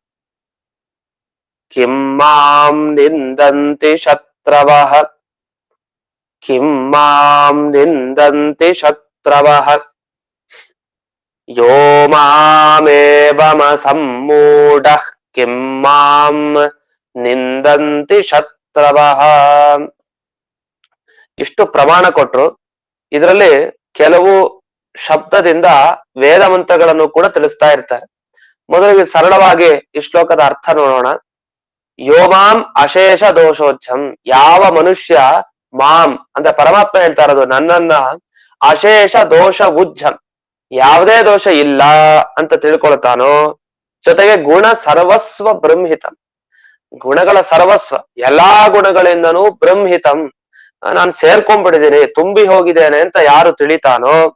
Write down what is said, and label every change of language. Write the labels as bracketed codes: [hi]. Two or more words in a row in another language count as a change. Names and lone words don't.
[sa] ಕಿಂ ಮಾಂ ನಿಂದಂತಿ ಶತ್ರವಃ ಕಿಂ ಮಾಂ ನಿಂದಂತಿ ಶತ್ರವಃ ಯೋ ಮಾಮೇವಮಸಮ್ಮೂಢಃ ಕಿಂ ಮಾಂ ನಿಂದಂತಿ ಶತ್ರವಃ. [kn] ಇಷ್ಟು ಪ್ರಮಾಣ ಕೊಟ್ರು. ಇದರಲ್ಲಿ ಕೆಲವು ಶಬ್ದದಿಂದ ವೇದ ಮಂತ್ರಗಳನ್ನು ಕೂಡ ತಿಳಿಸ್ತಾ ಇರ್ತಾರೆ. ಮೊದಲಿಗೆ ಸರಳವಾಗಿ ಈ ಶ್ಲೋಕದ ಅರ್ಥ ನೋಡೋಣ. [sa] ಯೋ ಮಾಂ ಅಶೇಷ ದೋಷೋಚ್ಛಂ, [kn] ಯಾವ ಮನುಷ್ಯ ಮಾಂ ಅಂದ್ರೆ ಪರಮಾತ್ಮ ಹೇಳ್ತಾ ಇರೋದು ನನ್ನನ್ನ [sa] ಅಶೇಷ ದೋಷ ಉಜ್ಜಂ, [kn] ಯಾವುದೇ ದೋಷ ಇಲ್ಲ ಅಂತ ತಿಳ್ಕೊಳ್ತಾನೋ, ಜೊತೆಗೆ [sa] ಗುಣ ಸರ್ವಸ್ವ ಬ್ರಹ್ಮಿತಂ, [kn] ಗುಣಗಳ ಸರ್ವಸ್ವ ಎಲ್ಲಾ ಗುಣಗಳಿಂದನೂ ಬ್ರಹ್ಮಿತಂ, ನಾನು ಸೇರ್ಕೊಂಡ್ಬಿಟ್ಟಿದ್ದೀನಿ, ತುಂಬಿ ಹೋಗಿದ್ದೇನೆ ಅಂತ ಯಾರು ತಿಳಿತಾನೋ